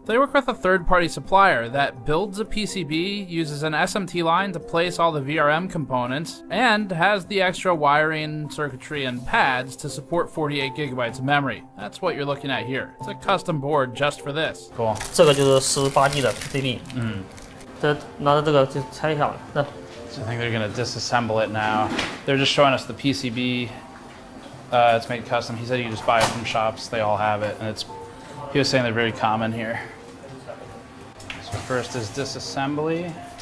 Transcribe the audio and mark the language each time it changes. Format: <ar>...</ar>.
<en>They work with a third-party supplier that builds a PCB, uses an SMT line to place all the VRM components, and has the extra wiring, circuitry, and pads to support 48 gigabytes of memory. That's what you're looking at here. It's a custom board just for this. Cool.</en> <zh>这个就是18G 的 PCB。这拿着这个就拆一下吧。</zh> <en>So I think they're going to disassemble it now. They're just showing us the PCB. It's made custom. He said you just buy it from shops. They all have it, and he was saying they're very common here. So first is disassembly.</en>